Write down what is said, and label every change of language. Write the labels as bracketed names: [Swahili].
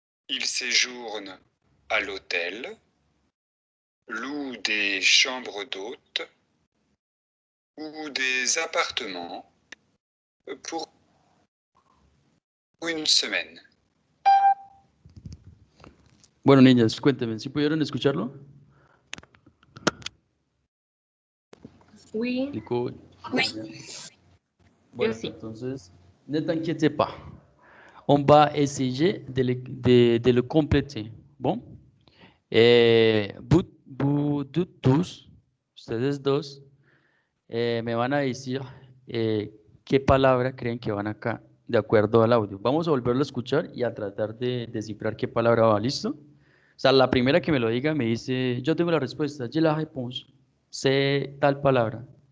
[French] Ils séjournent à l'hôtel, louent des chambres d'hôtes ou des appartements pour une semaine. [Spanish] Bueno, niñas, cuéntenme, ¿sí pudieron escucharlo? [French] Oui. [Spanish] ¿Explicó? [French] Oui. [Spanish] Bueno, Yo sí. entonces, [French] ne t'inquiète pas. On va essayer de le compléter. Bon. Vous tous, [Spanish] ustedes dos, me van a decir qué palabra creen que van acá, de acuerdo al audio. Vamos a volverlo a escuchar y a tratar de descifrar qué palabra va. ¿Listo? O sea, la primera que me lo diga me dice, yo tengo la respuesta, [French] j'ai la réponse, [Spanish] sé tal palabra.